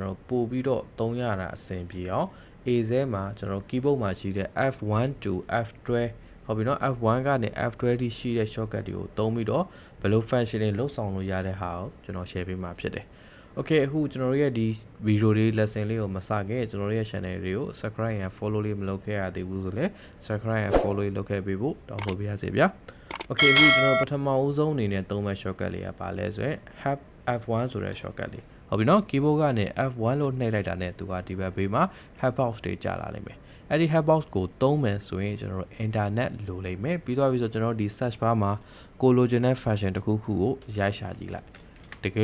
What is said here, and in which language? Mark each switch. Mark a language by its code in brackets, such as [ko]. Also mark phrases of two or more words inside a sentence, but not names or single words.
[my] တော်ပို့ပြီးတော့သုံးရတာအဆင်ပြေအောင် AZ မှာကျွန်တော် keyboard မှာရှိတဲ့ [en] F1 to F12 [my] ဟုတ်ပြီနော် F1 ကနေ F12 ထိရှိတဲ့ shortcut တွေကိုသုံးပြီးတော့ဘယ်လို function တွေလုပ်ဆောင်လို့ရတဲ့ဟာကိုကျွန်တော် share ပေးမှာဖြစ်တယ်Okay အခုကျွန်တော်ရဲ့ဒီ video လေး lesson လေးကိုမစခင်ကျွန်တော်ရဲ့ channel တွေကို [en] subscribe and follow [my] လေးမလုပ်ခဲ့ရသေးဘူးဆိုလည်း [en] subscribe and follow [my] လေးလုပ်ခဲ့ပေးဖို့တောင်းဆိုပါရစေဗျာ Okay အခုကျွန်တော်ပထမဦးဆုံးအနေနဲ့သုံးမဲ့ shortcut လေးကပါလဲဆိုရင် F1 ဆိုတဲ့ shortcut လေးဟုတ်ပြီနော် keyboard ကနေ F1 လို့နှိပ်လိုက်တာနဲ့သူကဒီဘက်ဘေးမှာ [en] help box [my] တွေကြာလာလိမ့်မယ်အဲ့ဒီ [en] help box [my] ကိုသုံးမယ်ဆိုရင်ကျွန်တော်တို့ internet လိုလိမ့်မယ်ပြီးတော့ပြီးဆိုကျွန်တော်တို့ဒီ [en] search bar [my] မှာကိုလိုချင်တဲ့ function တစ်ခုခုကိုရိုက်ရှာကြည့်လိုက်တကယ်